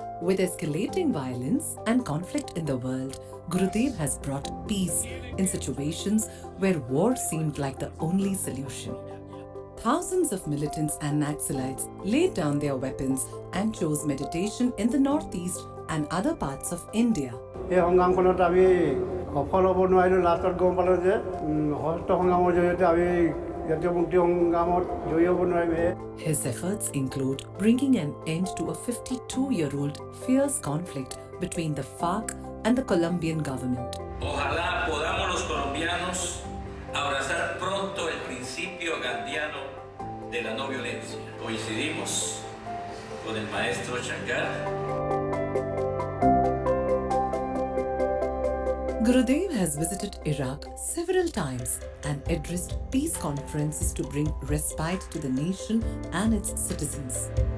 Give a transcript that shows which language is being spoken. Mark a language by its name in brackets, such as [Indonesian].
[English] With escalating violence and conflict in the world, Gurudev has brought peace in situations where war seemed like the only solution. Thousands of militants and Naxalites laid down their weapons and chose meditation in the northeast and other parts of India. [Assamese] এই সংগ্ৰামখনত আমি সফল হ'ব নোৱাৰিলোঁ। লাষ্টত গম পালোঁ যে সশস্ত্ৰ সংগ্ৰামৰ জৰিয়তে আমি জাতীয় মুক্তি সংগ্ৰামত জয়ী হ'ব নোৱাৰিম। [English] His efforts include bringing an end to a 52-year-old fierce conflict between the FARC and the Colombian government. [Spanish] Ojalá podamos los colombianos abrazar pronto el principio gandiano de la no violencia. Coincidimos con el maestro Shankar. [English] Gurudev has visited Iraq several times and addressed peace conferences to bring respite to the nation and its citizens.